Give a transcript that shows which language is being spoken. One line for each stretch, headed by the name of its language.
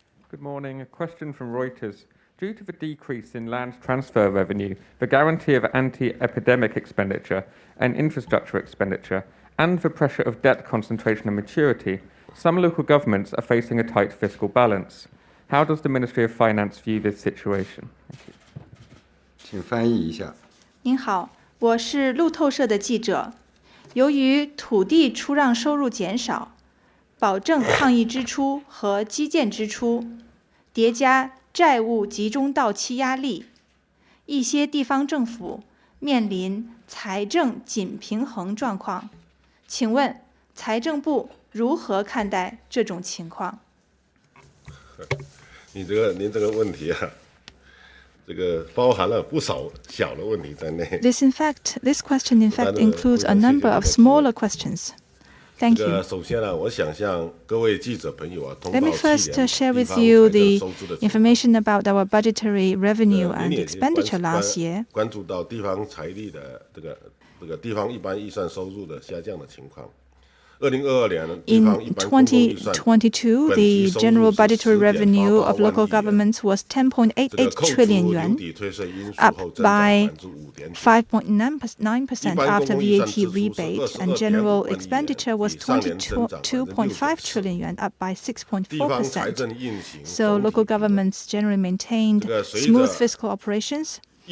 English: Good morning. A question from Reuters. Due to the decrease in land transfer revenue, the guarantee of anti-epidemic expenditure and infrastructure expenditure, and the pressure of debt concentration and maturity, some local governments are facing a tight fiscal balance. How does the Ministry of Finance view this situation? Thank you.
Chinese: 请翻译一下。您好，我是路透社的记者。由于土地出让收入减少，保证抗疫支出和基建支出，叠加债务集中到期压力，一些地方政府面临财政紧平衡状况。请问财政部如何看待这种情况？您这个问题啊，这个包含了不少小的问题在内。
English: This question in fact includes a number of smaller questions. Thank you.
Chinese: 首先呢，我想向各位记者朋友啊，通报
English: Let me first share with you the information about our budgetary revenue and expenditure last year.
Chinese: 关注到地方财力的这个地方一般预算收入的下降的情况。
English: In 2022, the general budgetary revenue of local governments was 10.88 trillion yuan, up by 5.9% after VAT rebate, and general expenditure was 22.5 trillion yuan, up by 6.4%. So local governments generally maintained smooth fiscal operations,